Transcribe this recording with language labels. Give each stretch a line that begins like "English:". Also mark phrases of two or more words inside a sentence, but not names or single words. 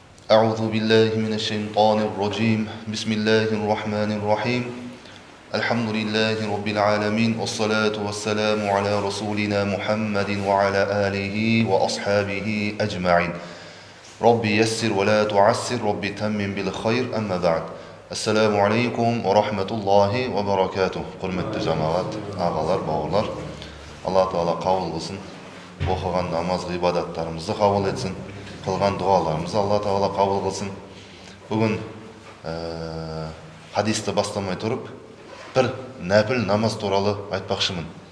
Arabic: أعوذ بالله من الشيطان الرجيم بسم الله الرحمن الرحيم الحمد لله رب العالمين والصلاة والسلام على رسولنا محمد وعلى آله وأصحابه أجمعين رب يسر ولا تعسر رب تمم بالخير أما بعد السلام عليكم ورحمة الله وبركاته
Kazakh: құрметті жамағат, ағалар, бауырлар, Алла Тағала қабыл қылсын, оқыған намаз ғибадаттарымызды қабыл етсін, қылған дұғаларымызды Алла Тағала қабыл қылсын. Бүгін хадисті бастамай тұрып, бір нәпіл намаз туралы айтпақшымын.